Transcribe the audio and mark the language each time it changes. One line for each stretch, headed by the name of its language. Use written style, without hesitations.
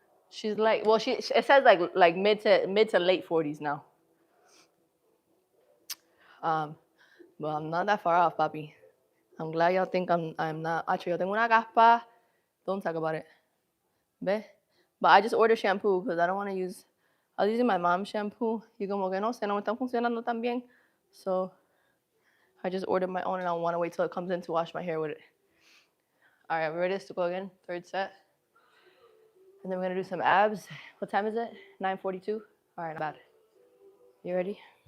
English: She's like, well, it says like mid to late 40s now. Um, but I'm not that far off, papi. I'm glad y'all think I'm not. Actually,
Spanish: yo tengo una caspa.
English: Don't talk about it. Be? But I just ordered shampoo because I don't want to use. I was using my mom's shampoo.
Spanish: Y como que no sé, no me están funcionando tan bien.
English: So I just ordered my own and I want to wait till it comes in to wash my hair with it. All right, we're ready to go again. Third set. And then we're going to do some abs. What time is it? 9:42? All right, not bad. You ready?